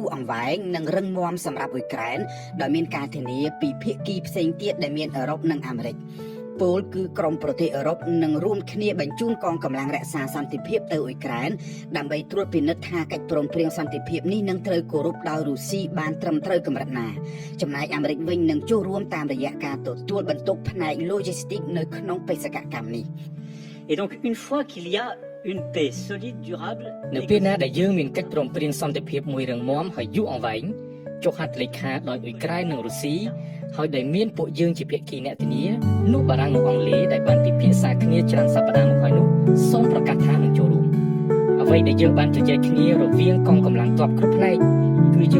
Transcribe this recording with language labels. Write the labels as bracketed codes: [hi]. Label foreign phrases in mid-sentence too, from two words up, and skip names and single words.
[km] អង្វែងនិងរឹងមាំសម្រាប់អ៊ុយក្រែនដោយមានការធានាពីភាគីផ្សេងទៀតដែលមានអឺរ៉ុបនិងអាមេរិកពលគឺក្រុមប្រទេសអឺរ៉ុបនឹងរួមគ្នាបញ្ជូនកងកម្លាំងរក្សាសន្តិភាពទៅអ៊ុយក្រែនដើម្បីត្រួតពិនិត្យថាកិច្ចព្រមព្រៀងសន្តិភាពនេះនឹងត្រូវគោរពដោយរុស្ស៊ីបានត្រឹមត្រូវកម្រិតណាចំណែកអាមេរិកវិញនឹងចូលរួមតាមរយៈការទទួលបន្ទុកផ្នែក logistic នៅក្នុងបេសកកម្មនេះ [fr] Et donc une fois qu'il y a une paix solide, durable [km] នៅពេលណាដែលយើងមានកិច្ចព្រមព្រៀងសន្តិភាពមួយរឹងមាំហើយយូរអង្វែងចុះហត្ថលេខាដោយអ៊ុយក្រែននិងរុស្ស៊ីហើយដែលមានពួកយើងជាភាគីអ្នកធានានោះបារាំងនិងអង់គ្លេសដែលបាន ពិភាក្សាគ្នាច្រើនសប្តាហ៍មកហើយនោះសូមប្រកាសថានឹងចូលរួមអ្វីដែលយើងបានជជែកគ្នារវាងកងកម្លាំងទ័ពគ្រប់ផ្នែកគឺយើង